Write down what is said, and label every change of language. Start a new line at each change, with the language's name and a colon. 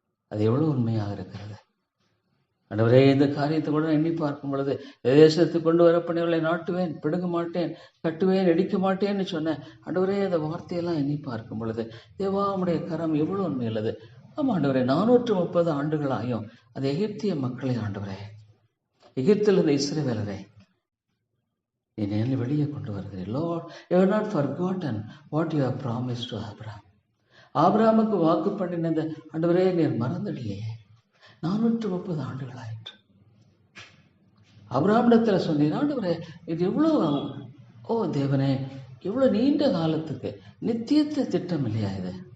Tamil: அது எவ்வளவு உண்மையாக இருக்கிறது ஆண்டவரே. இந்த காரியத்தை கூட எண்ணி பார்க்கும் பொழுது, தேசத்துக்கு கொண்டு வரப்பணிகளை நாட்டுவேன், பிடுங்க மாட்டேன், கட்டுவேன், இடிக்க மாட்டேன்னு சொன்னேன் ஆண்டவரே. அந்த வார்த்தையெல்லாம் எண்ணி பார்க்கும் பொழுது தேவா உம்முடைய கரம் எவ்வளவு உண்மையுள்ளது. ஆமாம் ஆண்டவரே, 430 ஆண்டுகளாயும் அந்த எகிப்திய மக்களை ஆண்டவரே, எகிப்தில் இருந்த இஸ்ரவேலரை நீ வெளியே கொண்டு வருகிறேன்.
English: Lord, you have not forgotten what you have promised to Abraham.
Tamil: ஆபிரகாமுக்கு வாக்கு பண்ணினது ஆண்டவரே நீர் மறந்துடலையே. 430 ஆண்டுகள் ஆயிற்று. ஆபிரகாமிடத்தில் சொன்னீர் ஆண்டவரே, இது எவ்வளவு, ஓ தேவனே, எவ்வளவு நீண்ட காலத்துக்கு நித்தியத்தை திட்டம் இல்லையா இது?